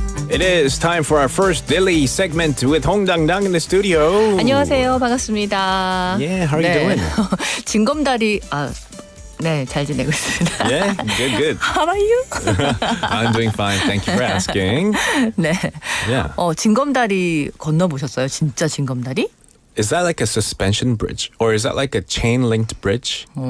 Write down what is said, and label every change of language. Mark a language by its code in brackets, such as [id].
[en] It is time for our first daily segment with Hong Dang-dang in the studio. [ko] 안녕하세요. 반갑습니다. [en] Yeah, how are you doing? [ko] 징검다리 네, 잘 지내고 있습니다. [en] Yeah, good. How are you? I'm doing fine. Thank you for asking. [ko] 네. [en] Yeah. [ko] 징검다리 건너보셨어요? 진짜 징검다리? [en] Is that like a suspension bridge? Or is that like a chain-linked bridge?